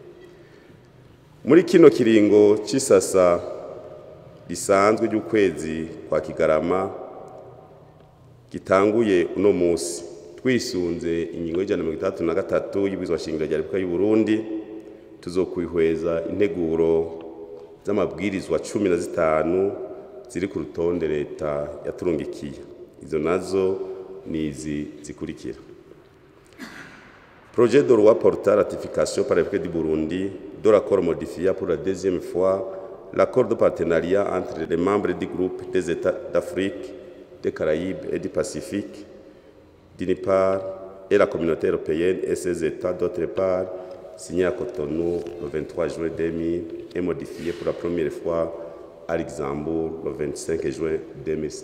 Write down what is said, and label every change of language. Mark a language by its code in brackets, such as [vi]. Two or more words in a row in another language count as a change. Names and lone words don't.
[rn] Muri kino kiringo c'isasa risanzwe ry'ukwezi kwa Kigarama gitanguye uno musi twisunze ingingo y'ijana na 63 y'ibwirizwa shingiro rya Repubulika y'u Burundi tuzokwihweza integuro z'amabwirizwa 15 ziri ku rutonde leta yaturungikiye. Izo nazo nizi zikurikira: [fr] Projet de loi portant ratification par la République du Burundi de l'accord modifié pour la deuxième fois l'accord de partenariat entre les membres du groupe des États d'Afrique, des Caraïbes et du Pacifique, d'une part, et la communauté européenne et ses États d'autre part, signé à Cotonou le 23 juin 2000 et modifié pour la première fois à Luxembourg le 25 juin 2005.